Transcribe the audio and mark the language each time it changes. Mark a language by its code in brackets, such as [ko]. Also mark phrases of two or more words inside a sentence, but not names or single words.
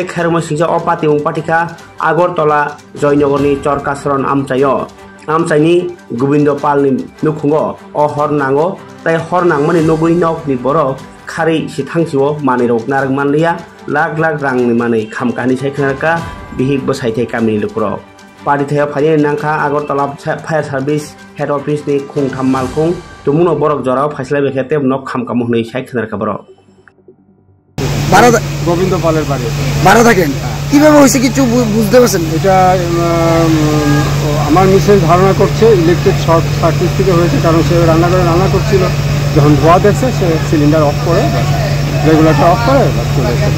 [trp] खेरमो सिंजा अपाति उपाटिका आगरतला जयनगरनि चरकासरन आमचायो आमचायनि गोविंद पालनि नुखुङो अ हर नाङो ताय हर नांमोनि नगुनि नकनि बर' खारै सि थांसिवो मानै रक नारगमानलिया लाख लाख रांनि मानै खामकानि सायखनारका बिहिक बसायथाय गामिनि लुकुराव पार्टीथायाव फायनो नांखा आगरतला [en] fire service head office [trp] नि खुंथाम मालखुं तुमुनो बरक जराव फाइसला बेखेते नक खामकाम हनै सायखनारका बर' [bn] গোবিন্দ পালের বাড়ি ভাড়া থাকেন কিভাবে হয়েছে কিছু বুঝতে পারছেন? এটা আমার মিসেস ধারণা করছে [en] electric short circuit [bn] থেকে হয়েছে, কারণ সে রান্না করছিল, যখন ধোয়া দেখছে সে [en] cylinder off [bn] করে [en] regulator off [bn] করে চলে এসেছে